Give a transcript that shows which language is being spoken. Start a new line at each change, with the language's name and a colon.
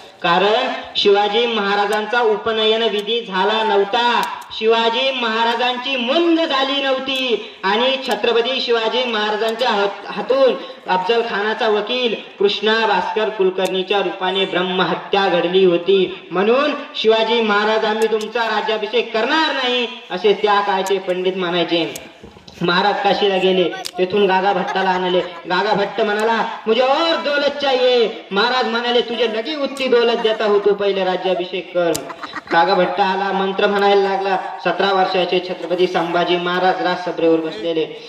Marathi: कारण शिवाजी महाराजांचा उपनयन विधी झाला नव्हता, शिवाजी महाराजांची मुंज झाली नव्हती आणि छत्रपती शिवाजी महाराजांच्या हातून अफजल खानाचा वकील कृष्णा भास्कर कुलकर्णीच्या रूपाने ब्रह्महत्या घडली होती. म्हणून शिवाजी महाराज आम्ही तुमचा राज्याभिषेक करणार नाही असे त्या काळचे पंडित म्हणायचे. महाराज काशीला गेले, तेथून गागा भट्टाला आणले.
Hindi: गागा भट्ट
Marathi: म्हणाला
Hindi: मुझे और दौलत चाहिए.
Marathi: महाराज म्हणाले तुझे लगी
Hindi: उतनी दौलत देता हो,
Marathi: तू पहिले राज्याभिषेक कर. गागा भट्ट आला, मंत्र म्हणायला लागला. 17 वर्षाचे छत्रपती संभाजी महाराज राजसभेवर बसलेले.